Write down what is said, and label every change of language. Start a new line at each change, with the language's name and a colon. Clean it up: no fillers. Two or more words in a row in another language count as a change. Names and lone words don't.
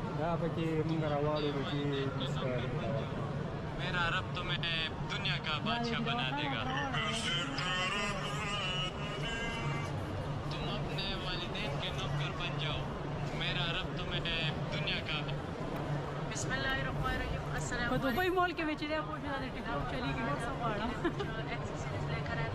Pashto: پکې مونږ راواړو چې
Urdu: میرا رب تمہیں دنیا کا بادشاہ بنا دے گا تم اپنے والدین کے نوکر بن جاؤ میرا رب تمہیں دنیا کا
Arabic: بسم الله الرحمن الرحيم السلام
Pashto: په دوبۍ مال کې چې دا خو دا ټیک ټاک چلیږي نور څه غواړم
Urdu: ایکسیسریز لے کر آیا